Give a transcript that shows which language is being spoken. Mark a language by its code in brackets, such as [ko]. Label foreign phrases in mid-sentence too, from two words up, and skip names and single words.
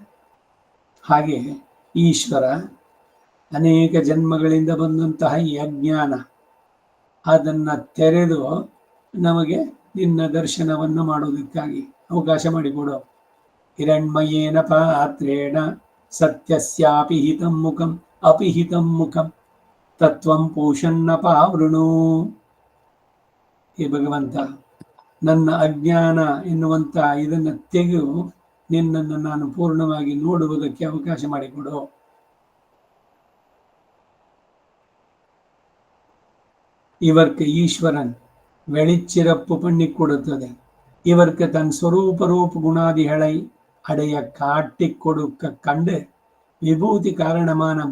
[kn] ಹಾಗೆ ಈಶ್ವರ ಅನೇಕ ಜನ್ಮಗಳಿಂದ ಬಂದಂತಹ ಈ ಅಜ್ಞಾನ ಅದನ್ನು ತೆರೆದು ನಮಗೆ ನಿನ್ನ ದರ್ಶನವನ್ನು ಮಾಡೋದಕ್ಕಾಗಿ ಅವಕಾಶ ಮಾಡಿಕೊಡು. [sa] ಹಿರಣ್ಮಯೇನ ಪಾತ್ರೇಣ ಸತ್ಯಸ್ಯಾಪಿ ಹಿತಂ ಮುಖಂ ಅಪಿಹಿತಂ ಮುಖಂ ತತ್ವಂ ಪೂಷನ್ನ ಪಾವೃಣು. [kn] ಹೇ ಭಗವಂತ, ನನ್ನ ಅಜ್ಞಾನ ಎನ್ನುವಂತ ಇದನ್ನು ತೆಗೆದು ನಿನ್ನನ್ನು ನಾನು ಪೂರ್ಣವಾಗಿ ನೋಡುವುದಕ್ಕೆ ಅವಕಾಶ ಮಾಡಿಕೊಡು. [ta] இவர்க்கு ஈஸ்வரன் வெளிச்சிறப்பு பண்ணி கொடுத்தது. இவர்க்கு தன் சொரூப ரூப குணாதிகளை அடைய காட்டி கொடுக்க கண்டு விபூதி காரணமான